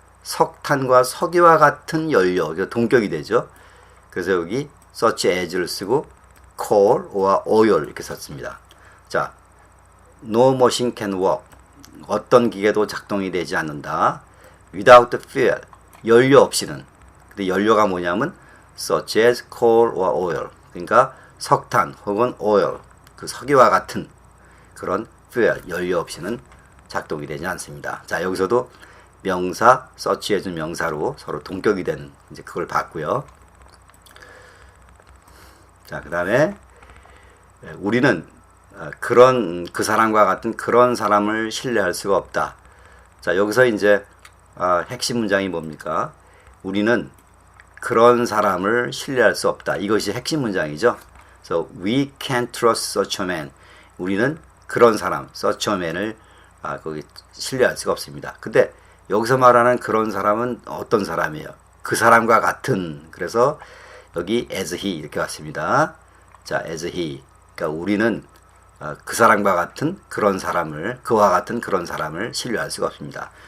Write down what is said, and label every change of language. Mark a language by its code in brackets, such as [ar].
[ko] 석탄과 석유와 같은 연료, 동격이 되죠. 그래서 여기 such as를 쓰고 [en] coal or oil [ko] 이렇게 썼습니다. [en] 자, no machine can work. [ko] 어떤 기계도 작동이 되지 않는다. [en] without fuel. [ko] 연료 없이는. 근데 연료가 뭐냐면 [en] such as coal or oil. [ko] 그러니까 석탄 혹은 oil. 그 석유와 같은 그런 fuel, 연료 없이는 작동이 되지 않습니다. 자, 여기서도 명사, such as 명사로 서로 동격이 되는 이제 그걸 봤고요. 자, 그 다음에 우리는 그 사람과 같은 그런 사람을 신뢰할 수가 없다. 자, 여기서 이제 핵심 문장이 뭡니까? 우리는 그런 사람을 신뢰할 수 없다. 이것이 핵심 문장이죠. [en] So we can't trust such a man. [ko] 우리는 그런 사람, [en] such a man [ko] 을 거기 신뢰할 수가 없습니다. 근데 여기서 말하는 그런 사람은 어떤 사람이에요? 그 사람과 같은. 그래서 여기 [en] as he [ko] 이렇게 왔습니다. [en] 자, as he. [ko] 그러니까 우리는 그 사람과 같은 그런 사람을, 그와 같은 그런 사람을 신뢰할 수가 없습니다.